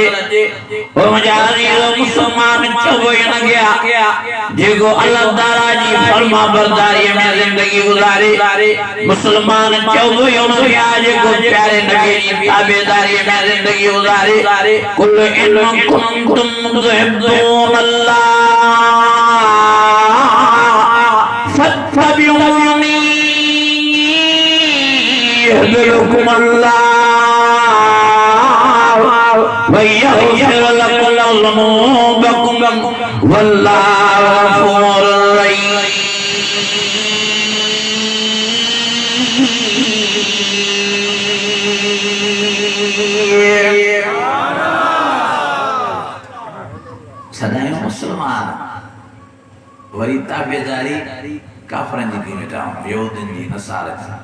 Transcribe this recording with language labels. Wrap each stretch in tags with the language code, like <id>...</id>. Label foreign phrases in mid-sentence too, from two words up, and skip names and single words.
<sd>ओ मुंहिंजा अज़ीज़ो, मुसलमान चइबो ई न गया जेको अल्लाह ताला जी फर्मा बरदारीअ में ज़िंदगी गुज़ारे। मुसलमान चइबो ई न गया जेको प्यारे नबी जी ताबेदारीअ में ज़िंदगी गुज़ारे।</sd> <ar>قل إن كنتم تحبون الله فاتبعوني يهديكم الله ويغفر لكم ذنوبكم والله غفور رحيم.</ar> <sd>सदाई मुसलमान वरी ताबेदारी काफरनि जी वेठा यहूदियुनि जी नसारनि जी।</sd>